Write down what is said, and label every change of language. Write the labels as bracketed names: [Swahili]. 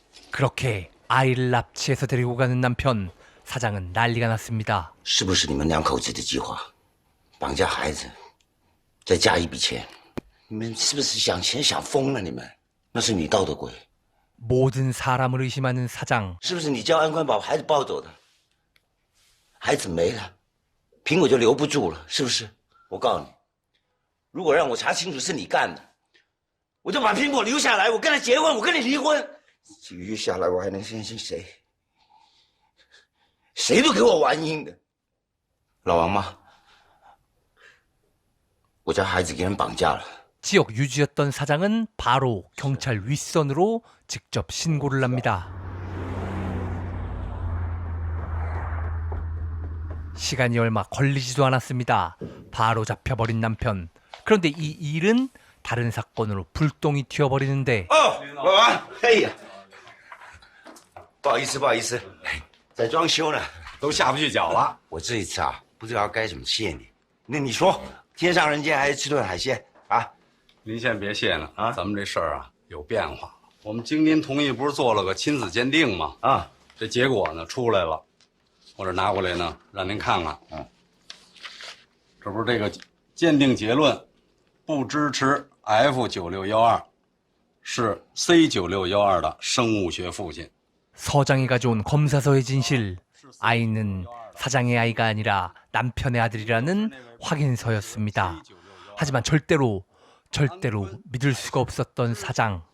[Korean] 그렇게 아이를 납치해서 데리고 가는 남편. 사장은 난리가 났습니다. [Chinese] 是不是你们两口子的计划？绑架孩子，再加一笔钱，你们是不是想钱想疯了？你们，那是你道的鬼。 [Korean] 모든 사람을 의심하는 사장. [Chinese] 是不是你叫安官把孩子抱走的？孩子没了，苹果就留不住了，是不是？我告诉你，如果让我查清楚是你干的，我就把苹果留下来，我跟他结婚，我跟你离婚。几个月下来，我还能相信谁？谁都给我玩阴的。老王妈，我家孩子给人绑架了。 [Korean] 지역 유지였던 사장은 바로 경찰 윗선으로 직접 신고를 합니다. 시간이 얼마 걸리지도 않았습니다. 바로 잡혀버린 남편. 그런데 이 일은 다른 사건으로 불똥이 튀어버리는데 [Chinese] 老王，哎呀，不好意思，不好意思，在装修呢，都下不去脚了。我这一次啊，不知道该怎么谢你。那你说，天上人间还是吃顿海鲜啊？您先别谢呢啊，咱们这事儿啊有变化。我们经您同意不是做了个亲子鉴定吗？啊，这结果呢出来了，我这拿过来呢让您看看。这不是这个鉴定结论，不支持 F9612，是 C9612的生物学父亲。 [Korean] 서장이 가져온 검사서의 진실. 아이는 사장의 아이가 아니라 남편의 아들이라는 확인서였습니다. 하지만 절대로 믿을 수가 없었던 사장.